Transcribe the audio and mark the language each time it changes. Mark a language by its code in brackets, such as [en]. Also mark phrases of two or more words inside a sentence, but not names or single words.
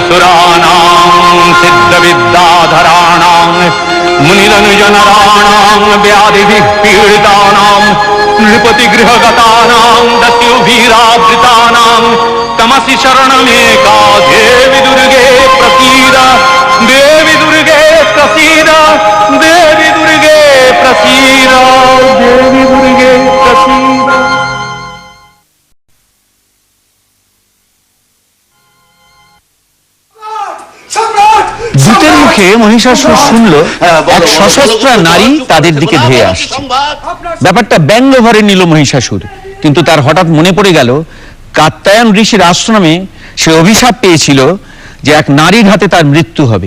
[sa] सुराणां सिद्धविद्याधराणां मुनिरनुजनराणां व्याधिभिः पीडितानां नृपतिगृहगतानां दस्युभिरावृतानां तमसि शरणमेका देवी दुर्गे प्रसीद देवी दुर्गे प्रसीद देवी दुर्गे प्रसीद देवी दुर्गे प्रसीद। [bn] দূতের মুখে মহিষাসুর শুনল এক সশস্ত্র নারী তাদের দিকে ধেয়ে আসছে। ব্যাপারটা ব্যঙ্গ ভরে নিল মহিষাসুর, কিন্তু তার হঠাৎ মনে পড়ে গেল কাত্যায়ন ঋষির আশ্রমে সে অভিশাপ পেয়েছিল যে এক নারীর হাতে তার মৃত্যু হবে।